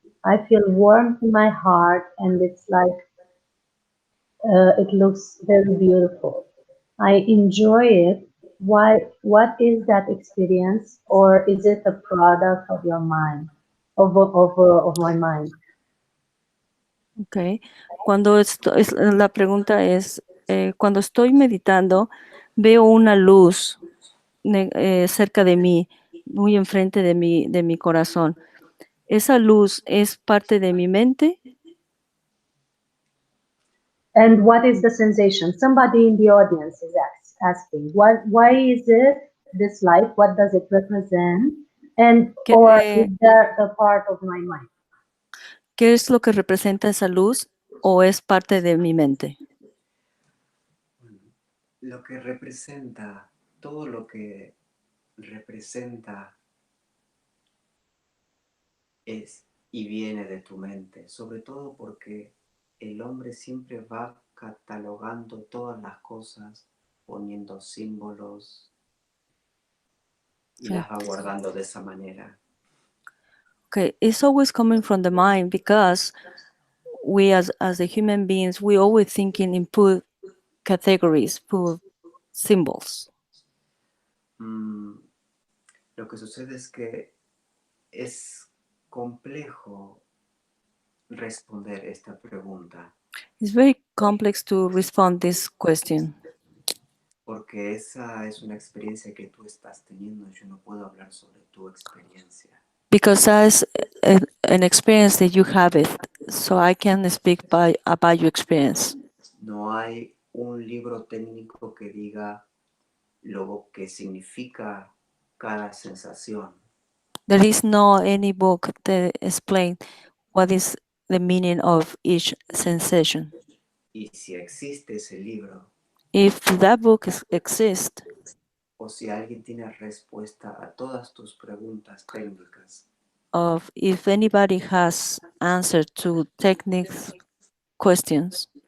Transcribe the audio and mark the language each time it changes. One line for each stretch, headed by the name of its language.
English: I feel warmth in my heart and it's like it looks very beautiful. I enjoy it. Why? What is that experience, or is it a product of your mind, of my mind? Okay.
Spanish: La pregunta es, cuando estoy meditando, veo una luz cerca de mí, muy enfrente de mi corazón. ¿Esa luz es parte de mi mente?
English: And what is the sensation? Somebody in the audience is asking, why is it this light? What does it represent? And or is there a part of my mind?
Spanish: ¿Qué es lo que representa esa luz o es parte de mi mente? Lo que representa, todo lo que representa es y viene de tu mente, sobre todo porque el hombre siempre va catalogando todas las cosas, poniendo símbolos y las va guardando de esa manera.
English: Okay, it's always coming from the mind because we as the human beings, we always thinking in put categories, put symbols.
Spanish: Lo que sucede es que es complejo responder esta pregunta.
English: It's very complex to respond this question.
Spanish: Porque esa es una experiencia que tú estás teniendo. Yo no puedo hablar sobre tu experiencia.
English: Because that's an experience that you have it, so I can speak about your experience.
Spanish: No hay un libro técnico que diga lo que significa cada sensación.
English: There is no any book that explains what is the meaning of each sensation.
Spanish: Y si existe ese libro,
English: If that book exists,
Spanish: o si alguien tiene respuesta a todas tus preguntas técnicas,
English: of if anybody has answer to techniques questions,